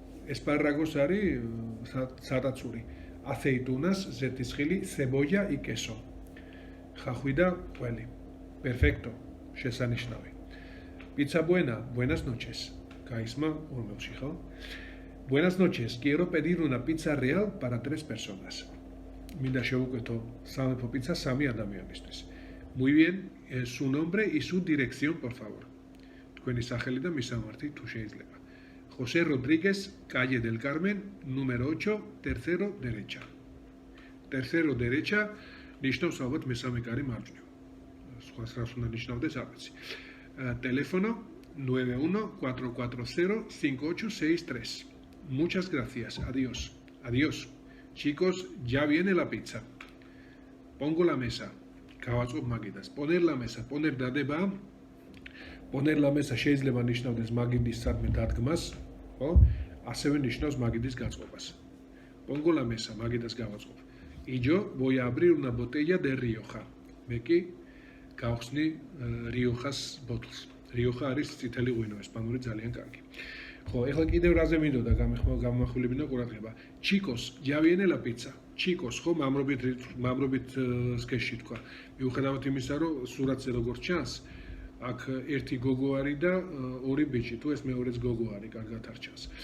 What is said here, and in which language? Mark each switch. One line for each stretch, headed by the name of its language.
Georgian: Espárragos არის სატაცური.
Spanish: Aceitunas,
Georgian: ზეთისხილი,
Spanish: cebolla y queso.
Georgian: ხახვი და ყველი. Perfecto. შესანიშნავი.
Spanish: Pizza buena, buenas noches.
Georgian: გაისმა ორმელში, ხო?
Spanish: Buenas noches. Quiero pedir una pizza real para 3 personas.
Georgian: მინდა შევუკვეთო სამეფო პიცა 3 ადამიანისთვის.
Spanish: Muy bien, su nombre y su dirección, por favor.
Georgian: თქვენი სახელი და მისამართი თუ შეიძლება.
Spanish: José Rodríguez, calle del Carmen, número 8, tercero derecha. Tercero derecha,
Georgian: ნიშნავს ალბათ მესამე კარი მარჯვნივ. სხვა რას უნდა ნიშნავდეს აბეცი.
Spanish: Teléfono 91-440-5863. Muchas gracias. Adiós. Adiós. Chicos, ya viene la pizza. Pongo la mesa.
Georgian: გავაწყობ მაგიდას.
Spanish: Poner la mesa.
Georgian: Poner დადება.
Spanish: Poner la mesa
Georgian: შეიძლება ნიშნავდეს მაგიდის სადმე დადგმას, ხო? ასევე ნიშნავს მაგიდის გაწყობას.
Spanish: Pongo la mesa,
Georgian: მაგიდას გავაწყობ.
Spanish: Y yo voy a abrir una botella de Rioja.
Georgian: მე კი გავხსნი Riojas bottles. Rioja არის წითელი ღვინო, ესპანური ძალიან კარგი. ხო, ეხლა კიდევ რაზე მინდოდა გამახვილებინა ყურადღება.
Spanish: Chicos, ya viene la pizza. Chicos,
Georgian: ხო, მამრობით სქესში თქვა. მიუხედავად იმისა, რომ სურათზე როგორც ჩანს, აქ ერთი გოგო არის და ორი ბიჭი, თუ ეს მეორეც გოგო არის, კარგად არ ჩანს.